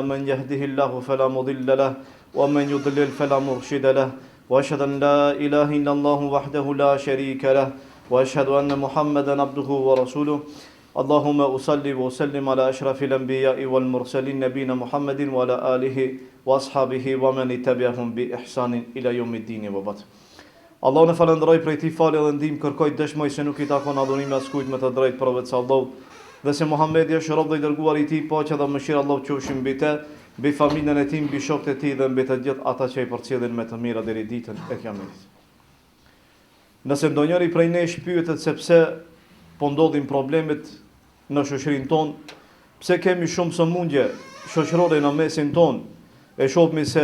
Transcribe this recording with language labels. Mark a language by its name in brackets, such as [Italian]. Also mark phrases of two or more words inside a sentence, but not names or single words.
[Arabic] من يهده الله فلا مضل له ومن يضلل فلا مرشد له وأشهد أن لا إله إلا الله وحده لا شريك له وأشهد أن محمدا عبده ورسوله. اللهم أصلي وسلم على أشرف الأنبياء والمرسلين نبينا محمد وعلى آله وأصحابه ومن تبعهم بإحسان إلى يوم الدين وبعد. [Albanian] Allah në falënderoj prej tij falë dhe ndihmë kërkoj dëshmoj se nuk I takon adhurimi askujt me të drejtë përveç Allahut dhe se Muhamedi është rob dhe I dërguar I tij, paqja dhe mëshira Allahut qofshin mbi të, mbi familjen e tij, mbi shokët e tij dhe mbi të gjithë ata që I përcjellin me të mira deri ditën e Kiametit. Nëse ndonjëri prej nesh pyetet se pse po ndodhin problemet në shoqërinë tonë, pse kemi shumë sëmundje shoqërore në mesin tonë, e shohmi se